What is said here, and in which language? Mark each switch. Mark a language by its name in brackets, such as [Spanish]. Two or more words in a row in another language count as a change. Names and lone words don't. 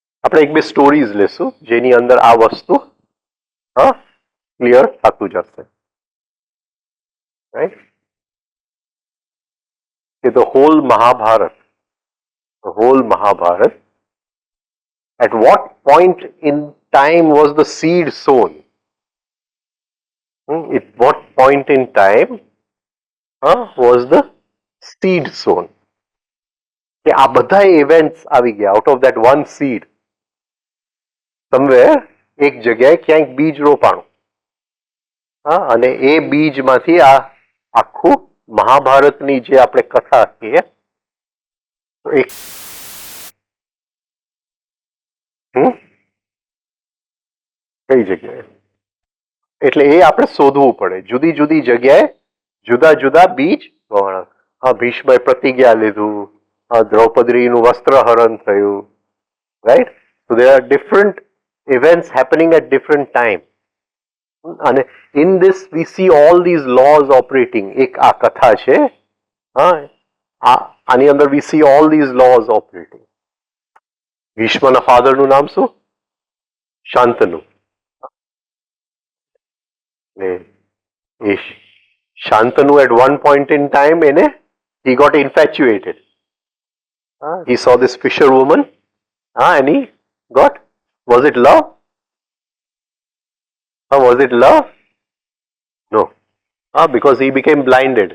[Gujarati] આપણે એક બે સ્ટોરીઝ લેશું જેની અંદર આ વસ્તુ ક્લિયર થતું જશે. રાઈટ? [English] કે the whole Mahabharat, at what point in time was the seed sown? At what point in time was the seed sown? [Gujarati] કે આ બધા ઇવેન્ટ્સ આવી ગયા [English] out of that one seed. [Gujarati] સમવેર એક જગ્યાએ ક્યાંક બીજ રોપાણું, અને એ બીજમાંથી આ આખું મહાભારતની જે આપણે કથા કહીએ એક કઈ જગ્યાએ, એટલે એ આપણે શોધવું પડે. જુદી જુદી જગ્યાએ જુદા જુદા બીજ વવાણા. ભીષ્મએ પ્રતિજ્ઞા લીધું, દ્રૌપદીનું વસ્ત્રહરણ થયું. રાઈટ? [English] So there are different events happening at different time. And in this we see all these laws operating. [Gujarati] એક આ કથા છે, આની અંદર [English] we see all these laws operating. [Gujarati] ભીષ્મના ફાધરનું નામ શું? શાંતનુ. [English] શાંતનુ at one point in time he got infatuated. He saw this fisherwoman, and he got, was it love? Was it love? No. Because he became blinded.